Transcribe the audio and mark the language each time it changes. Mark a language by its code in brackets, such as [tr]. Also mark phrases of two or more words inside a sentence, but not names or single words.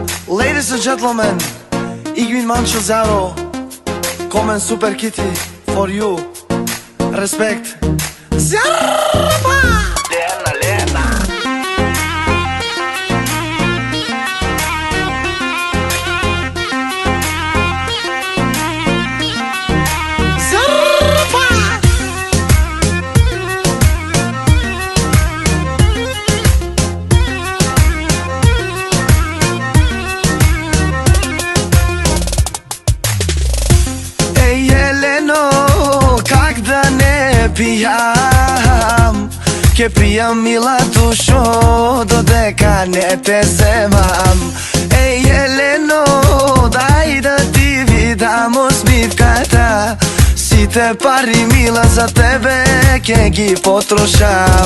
[en] Ladies and gentlemen, Igvin Manchozaro, Komen Super Kitty for you. Respect. [mk] Zarpa! Lena, Lena. Zarpa! Ej, Jeleno, как да не пијам, ке пијам мила душо, додека не те земам. Еј, Елено, дај да ти видам усмивката, сите пари мила за тебе ке ги потрошам.